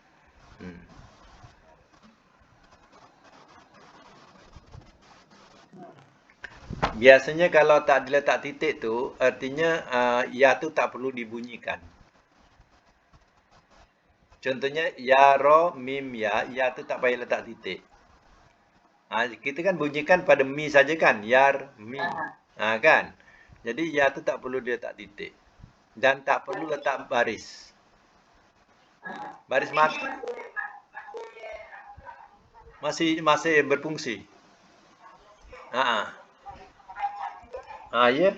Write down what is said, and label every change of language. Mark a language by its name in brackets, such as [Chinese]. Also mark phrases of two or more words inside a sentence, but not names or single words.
[Malay] Biasanya kalau tak diletak titik tu, artinya ya tu tak perlu dibunyikan. Contohnya ya ro mim ya tu tak payah letak titik. Kita kan bunyikan pada mi saja kan, yar mi. Kan? Jadi ya tu tak perlu dia letak titik. Dan tak perlu letak baris. Baris mati. Masih berfungsi. Ya.